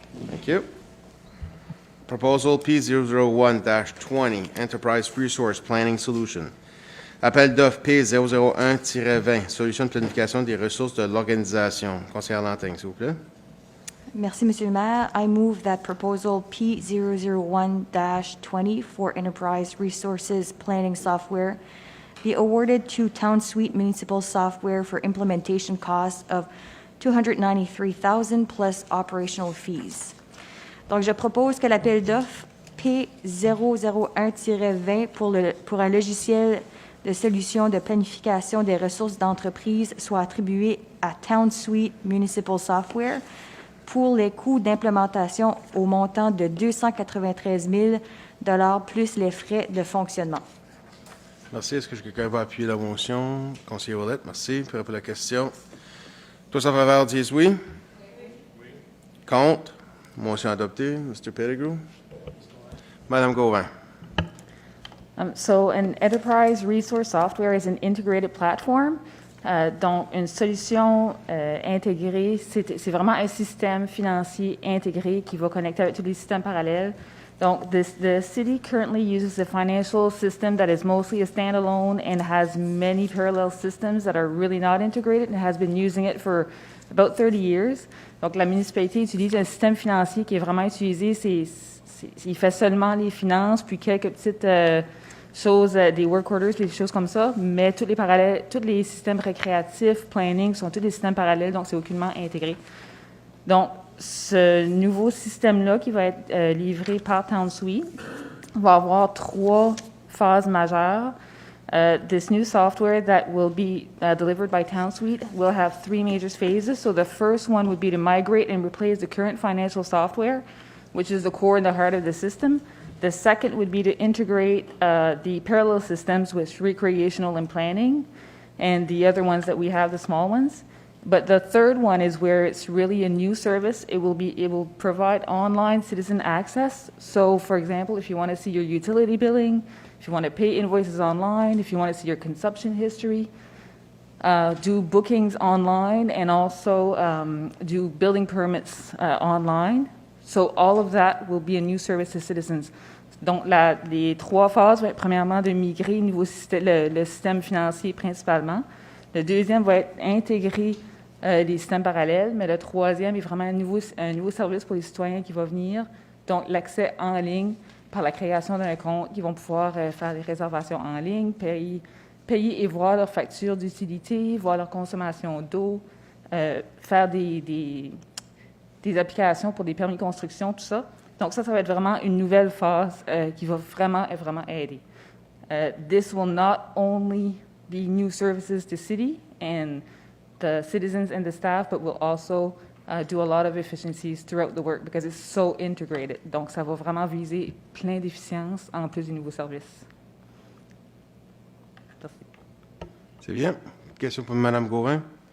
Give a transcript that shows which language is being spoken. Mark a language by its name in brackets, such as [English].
[English] Thank you. Proposal P001-20, Enterprise Resource Planning Solution. [French] Appel d'offres P001-20, Solution de planification des ressources de l'organisation. Conseillère Lanting, s'il vous plaît. Merci, Monsieur le Maire. [English] I move that proposal P001-20 for Enterprise Resources Planning Software be awarded to Town Suite Municipal Software for implementation costs of $293,000 plus operational fees. [French] Donc, je propose que l'appel d'offres P001-20 pour un logiciel de solution de planification des ressources d'entreprise soit attribué à Town Suite Municipal Software pour les coûts d'implémentation au montant de $293 000 plus les frais de fonctionnement. Merci. Est-ce que quelqu'un va appuyer la motion? Conseiller Ouellette, merci. Puis pour la question. Tous en faveur disent oui. Contre? Motion adoptée. Mr. Pettigrew. Madame Gauvin. [English] So an enterprise resource software is an integrated platform. [French] Donc, une solution intégrée, c'est vraiment un système financier intégré qui va connecter avec tous les systèmes parallèles. [English] Donc, the city currently uses a financial system that is mostly a standalone and has many parallel systems that are really not integrated and has been using it for about 30 years. [French] Donc, la municipalité utilise un système financier qui est vraiment utilisé. Il fait seulement les finances, puis quelques petites choses, des work orders, des choses comme ça, mais tous les systèmes récréatifs, planning, sont tous des systèmes parallèles, donc c'est aucunement intégré. Donc, ce nouveau système-là qui va être livré par Town Suite va avoir 3 phases majeures. [English] This new software that will be delivered by Town Suite will have 3 major phases. So the first one would be to migrate and replace the current financial software, which is the core and the heart of the system. The second would be to integrate the parallel systems with recreational and planning, and the other ones that we have, the small ones. But the third one is where it's really a new service. It will provide online citizen access. So, for example, if you want to see your utility billing, if you want to pay invoices online, if you want to see your consumption history, do bookings online, and also do building permits online. So all of that will be a new service to citizens. [French] Donc, les 3 phases vont être premièrement de migrer le système financier principalement. Le deuxième va être intégrer les systèmes parallèles, mais le troisième est vraiment un nouveau service pour les citoyens qui va venir. Donc, l'accès en ligne par la création d'un compte, qui vont pouvoir faire des réservations en ligne, payer et voir leurs factures d'utilité, voir leur consommation d'eau, faire des applications pour des permis de construction, tout ça. Donc ça va être vraiment une nouvelle phase qui va vraiment aider. [English] This will not only be new services to city and the citizens and the staff, but will also do a lot of efficiencies throughout the work because it's so integrated. [French] Donc ça va vraiment viser plein d'efficiences en plus du nouveau service. Merci. C'est bien. Question pour Mme Gauvin?